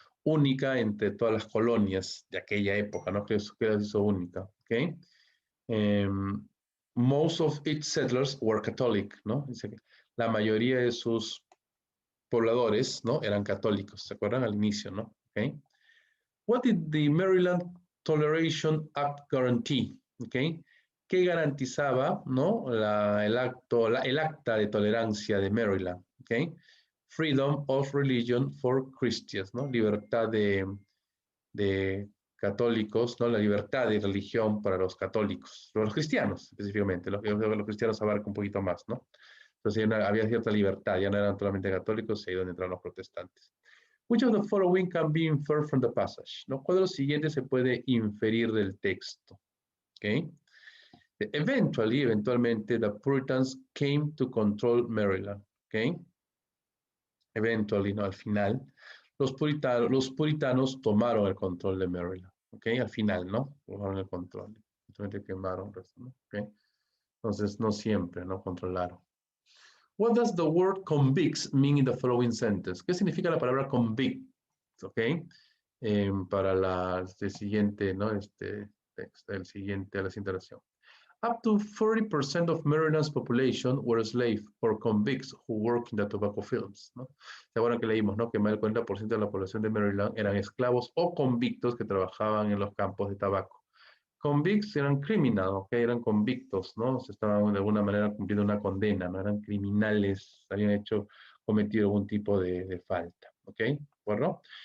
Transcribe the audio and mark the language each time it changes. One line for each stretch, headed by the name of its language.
Spanish: Única entre todas las colonias de aquella época, ¿no? ¿Qué la hizo única? Okay.
English: Most of its settlers were Catholic,
Spanish: ¿no? Dice que la mayoría de sus pobladores, ¿no? Eran católicos, ¿se acuerdan? Al inicio, ¿no? Okay.
English: What did the Maryland Toleration Act guarantee?
Spanish: Okay. ¿Qué garantizaba, ¿no? el acta de tolerancia de Maryland? Okay.
English: Freedom of religion for Christians,
Spanish: ¿no? Libertad de católicos, ¿no? La libertad de religión para los católicos, los cristianos específicamente, los cristianos abarca un poquito más, ¿no? Entonces había cierta libertad, ya no eran solamente católicos, ahí donde entraron los protestantes.
English: Which of the following can be inferred from the passage?
Spanish: ¿No? ¿Cuál de los siguientes se puede inferir del texto? Okay. Eventualmente,
English: the Puritans came to control Maryland. Okay. Eventually,
Spanish: ¿no? Al final, los puritanos tomaron el control de Maryland. Okay. Al final, ¿no? Tomaron el control. Simplemente quemaron, ¿no? Okay. Entonces, no siempre, ¿no? Controlaron.
English: What does the word convicts mean in the following sentence?
Spanish: ¿Qué significa la palabra convict? Okay. Para el siguiente, ¿no? Texto, la siguiente interacción.
English: Up to 40% of Maryland's population were slaves or convicts who worked in the tobacco fields,
Spanish: ¿no? ¿Se acuerdan que leímos, no? Que más del 40% de la población de Maryland eran esclavos o convictos que trabajaban en los campos de tabaco. Convicts eran criminales, ¿okay? Eran convictos, ¿no? Se estaban de alguna manera cumpliendo una condena, no eran criminales, habían cometido algún tipo de falta, ¿ok? ¿De acuerdo?